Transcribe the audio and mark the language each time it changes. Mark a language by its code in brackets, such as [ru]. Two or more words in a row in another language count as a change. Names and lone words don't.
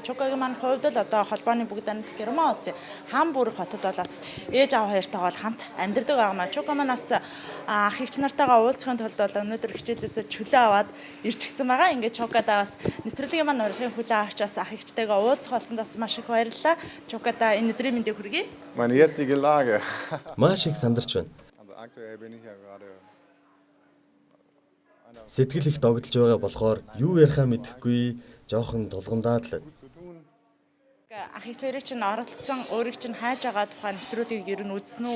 [mn] Чукагийн маань хувьд л одоо холбооны бүгд найрамдах Герман улсын Хамбург хотод бол бас ээж аав хоёртойгоо хамт амьдардаг байгаа. Чука маань бас ах эгч нартайгаа уулзахын тулд бол өнөөдөр хичээлээсээ чөлөө аваад ирж гисэн байгаа. Ингээд Чукатайгаа бас нэвтрүүлгийн маань урилгын хүлээн авч бас ах эгчтэйгээ уулзах болсондоос маш их баярлалаа. Чукатай энэ өдрийн мэндийг хүргэе. [de] Meine jetzige Lage. [mn] Маш их сандарч байна. Сэтгэл их догдолж байгаа болохоор юу ярихаа мэдэхгүй, жоохон тулгамдаад л. Ах эгч хоёрыг чинь оролцсон, өөрийг чинь хайж байгаа тухай нэвтрүүлгийг ер нь үзсэн үү?